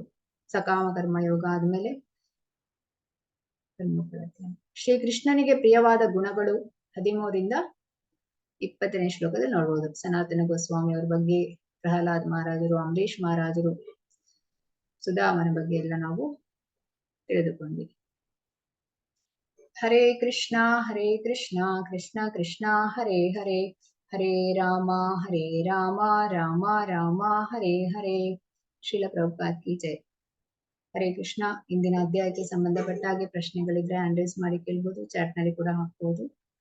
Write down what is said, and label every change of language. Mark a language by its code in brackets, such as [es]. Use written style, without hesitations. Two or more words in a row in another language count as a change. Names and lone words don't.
[kn] ಸಕಾಮ ಕರ್ಮಯೋಗ ಆದ್ಮೇಲೆ ಕರ್ಮಫಲ ತ್ಯಾಗ. ಶ್ರೀಕೃಷ್ಣನಿಗೆ ಪ್ರಿಯವಾದ ಗುಣಗಳು 13ರಿಂದ 20ನೇ ಶ್ಲೋಕದಲ್ಲಿ ನೋಡ್ಬೋದು. ಸನಾತನ ಗೋಸ್ವಾಮಿ ಅವ್ರ ಬಗ್ಗೆ, ಪ್ರಹ್ಲಾದ್ ಮಹಾರಾಜರು, ಅಂಬರೀಶ್ ಮಹಾರಾಜರು, ಸುಧಾಮನ ಬಗ್ಗೆ ಎಲ್ಲ ನಾವು ತಿಳಿದುಕೊಂಡ್ವಿ. [sa] ಹರೇ ಕೃಷ್ಣ ಕೃಷ್ಣ ಕೃಷ್ಣ ಹರೇ ಹರೇ, ಹರೇ ರಾಮ ರಾಮ ರಾಮ ಹರೇ ಹರೇ. [hi] श्रील प्रभुपाद की जय. हरे कृष्ण. [kn] ಇಂದಿನ ಅಧ್ಯಾಯಕ್ಕೆ ಸಂಬಂಧಪಟ್ಟ ಹಾಗೆ ಪ್ರಶ್ನೆಗಳಿದ್ರೆ [en] hand raise [kn] ಮಾಡಿ ಕೇಳ್ಬೋದು, ಚಾಟ್ ನಲ್ಲಿ ಕೂಡ ಹಾಕ್ಬೋದು.